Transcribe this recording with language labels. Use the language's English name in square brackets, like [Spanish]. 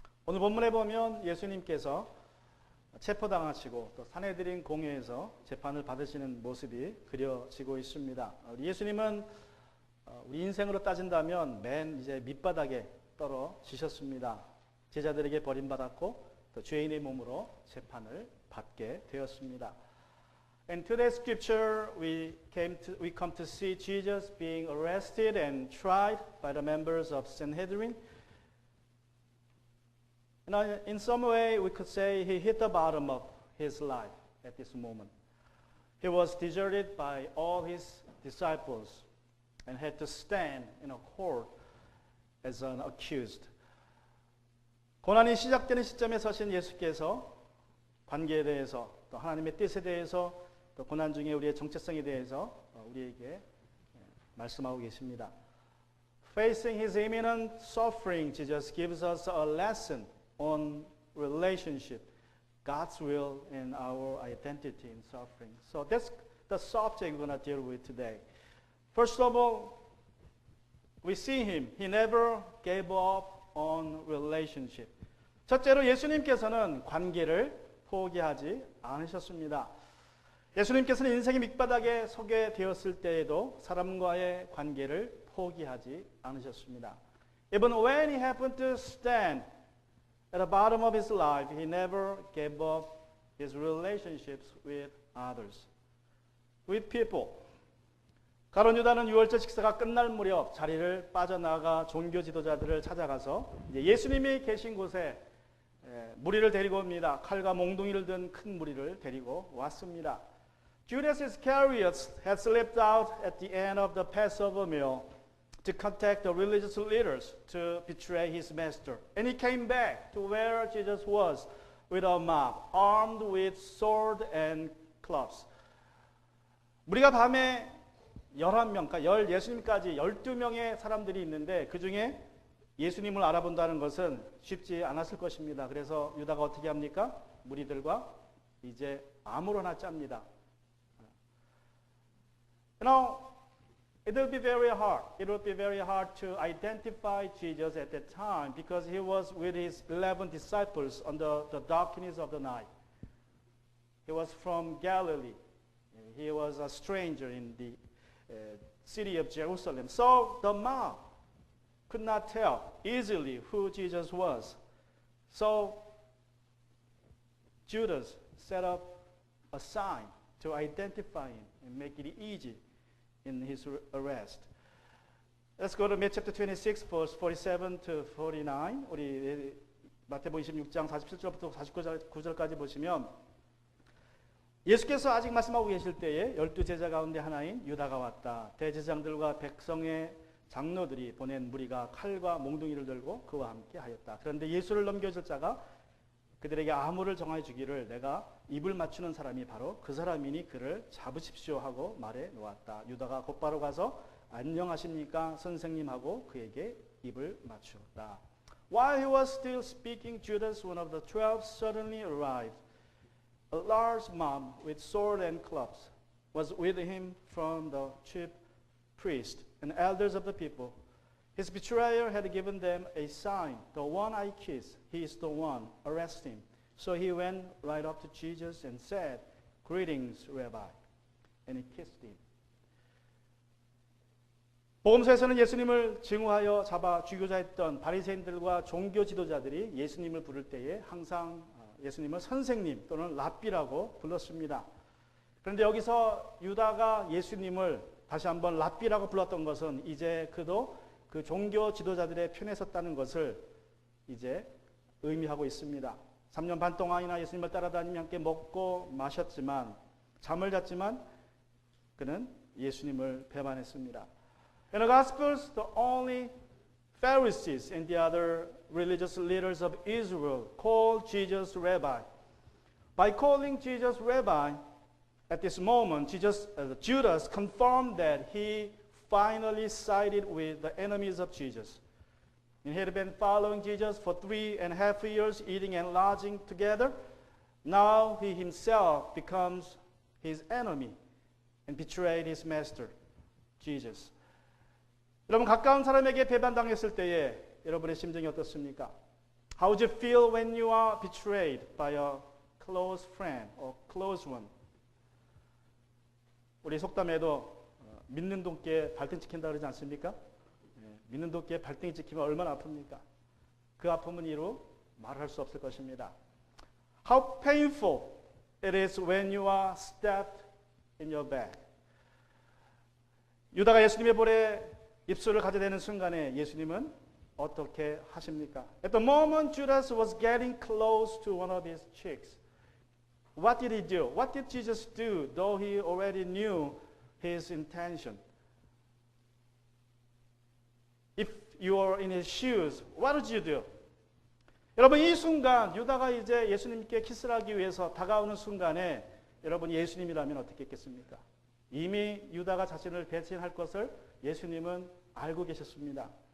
[Korean] 오늘 본문에 보면 예수님께서 체포당하시고 또 산헤드린 공회에서 재판을 받으시는 모습이 그려지고 있습니다. 우리 예수님은 우리 인생으로 따진다면 맨 이제 밑바닥에 떨어지셨습니다. 제자들에게 버림받았고 또 죄인의 몸으로 재판을 받게 되었습니다. [English] In today's scripture, we come to see Jesus being arrested and tried by the members of Sanhedrin. In some way, we could say he hit the bottom of his life at this moment. He was deserted by all his disciples and had to stand in a court as an accused. [Korean] 고난이 시작되는 시점에 서신 예수께서 관계에 대해서 또 하나님의 뜻에 대해서 또 고난 중에 우리의 정체성에 대해서 우리에게 말씀하고 계십니다. [English] Facing his imminent suffering, Jesus gives us a lesson on relationship, God's will and our identity in suffering. So that's the subject we're going to deal with today. First of all, we see him. He never gave up on relationship. [Korean] 첫째로 예수님께서는 관계를 포기하지 않으셨습니다. 예수님께서는 인생의 밑바닥에 서게 되었을 때에도 사람과의 관계를 포기하지 않으셨습니다. [English] Even when he happened to stand at the bottom of his life, he never gave up his relationships with others, with people. [Korean] 가룟 유다는 유월절 식사가 끝날 무렵 자리를 빠져나가 종교 지도자들을 찾아가서 예수님이 계신 곳에 무리를 데리고 옵니다. 칼과 몽둥이를 든 큰 무리를 데리고 왔습니다. [English] Judas Iscariot had slipped out at the end of the Passover meal to contact the religious leaders to betray his master. And he came back to where Jesus was with a mob, armed with sword and clubs. [Korean] 우리가 밤에 11명, 그러니까 예수님까지 12명의 사람들이 있는데 그 중에 예수님을 알아본다는 것은 쉽지 않았을 것입니다. 그래서 유다가 어떻게 합니까? 무리들과 이제 아무로나 짭니다. [English] You know, it would be very hard. It would be very hard to identify Jesus at that time because he was with his 11 disciples under the darkness of the night. He was from Galilee. He was a stranger in the city of Jerusalem. So the mob could not tell easily who Jesus was. So Judas set up a sign to identify him and make it easy in his arrest. Let's go to Matthew chapter 26, verse 47 to 49. [Korean] 우리 마태복음 26장 47절부터 49절까지 보시면 예수께서 아직 말씀하고 계실 때에 12제자 가운데 하나인 유다가 왔다. 대제사장들과 백성의 장로들이 보낸 무리가 칼과 몽둥이를 들고 그와 함께 하였다. 그런데 예수를 넘겨줄 자가 그들에게 아무를 정하여 주기를 내가 입을 맞추는 사람이 바로 그 사람이니 그를 잡으십시오 하고 말해 놓았다. 유다가 곧바로 가서 안녕하십니까 선생님 하고 그에게 입을 맞추었다. [English] While he was still speaking, Judas, one of the 12, suddenly arrived. A large mob with sword and clubs was with him from the chief priests and elders of the people. His betrayer had given them a sign. The one I kiss, he is the one. Arrest him. So he went right up to Jesus and said, Greetings, Rabbi. And he kissed him. [Korean] 복음서에서는 예수님을 증오하여 잡아 죽이고자 했던 바리새인들과 종교 지도자들이 예수님을 부를 때에 항상 예수님을 선생님 또는 랍비라고 불렀습니다. 그런데 여기서 유다가 예수님을 다시 한번 랍비라고 불렀던 것은 이제 그도 그 종교 지도자들의 편에 섰다는 것을 이제 의미하고 있습니다. 3년 반 동안이나 예수님을 따라다니며 함께 먹고 마셨지만 잠을 잤지만 그는 예수님을 배반했습니다. [English] In the Gospels, the only Pharisees and the other religious leaders of Israel called Jesus Rabbi. By calling Jesus Rabbi, at this moment, Judas confirmed that he finally sided with the enemies of Jesus. He had been following Jesus for 3.5 years, eating and lodging together. Now he himself becomes his enemy and betrayed his master, Jesus. [Korean] 여러분 가까운 사람에게 배반당했을 때에 여러분의 심정이 어떻습니까? [English] How would you feel when you are betrayed by a close friend or close one? [Korean] 우리 속담에도 믿는 돈께 발등 찍힌다 그러지 않습니까? 믿는 돈께 발등이 찍히면 얼마나 아픕니까? 그 아픔은 이루 말할 수 없을 것입니다. [English] How painful it is when you are stabbed in your back. [Korean] 유다가 예수님의 볼에 입술을 가져대는 순간에 예수님은 어떻게 하십니까? [English] At the moment Judas was getting close to one of his cheeks, what did he do? What did Jesus do, though he already knew his intention? If you are in his shoes, what would you do? [Korean] 여러분 이 순간 유다가 이제 예수님께 키스를 하기 위해서 다가오는 순간에 여러분 예수님이라면 어떻게 했겠습니까? 이미 유다가 자신을 배신할 것을 예수님은 알고 계셨습니다.